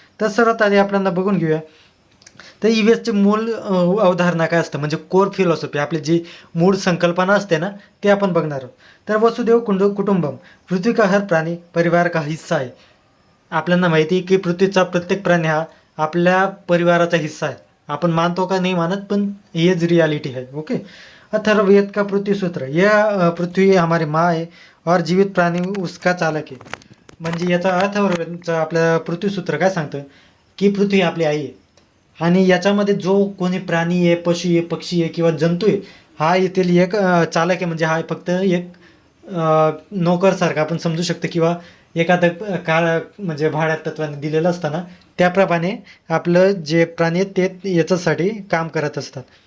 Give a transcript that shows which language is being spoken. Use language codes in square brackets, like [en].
[mr] तर सर्वात आधी आपल्याला बघून घेऊया. तर EVSचे मूळ अवधारणा काय असतं, म्हणजे कोर फिलॉसॉफी, आपली जी मूळ संकल्पना असते ना, ते आपण बघणार आहोत. [hi] तर वसुदेव कुटुंबम, पृथ्वी का हर प्राणी परिवार का हिस्सा आहे. [mr] आपल्याला माहिती आहे की पृथ्वीचा प्रत्येक प्राणी हा आपल्या परिवाराचा हिस्सा आहे. आपण मानतो का नाही मानत, पण हेच रियालिटी आहे. [en] Okay. [hi] अथर्ववेद का पृथ्वी सूत्र, यह पृथ्वी हमारी माँ है और जीवित प्राणी उसका चालक आहे. [mr] म्हणजे याचा अथर्ववेदचं आपल्या पृथ्वीसूत्र काय सांगतं की पृथ्वी आपली आई आहे आणि याच्यामध्ये जो कोणी प्राणी आहे, पशु आहे, पक्षी आहे किंवा जंतू आहे, हा येथील एक चालक आहे. म्हणजे हा फक्त एक नोकरसारखा आपण समजू शकतो किंवा एखादं काळ म्हणजे भाड्यात तत्वाने दिलेलं असताना त्याप्रमाणे आपलं जे प्राणी आहेत ते याच्यासाठी काम करत असतात.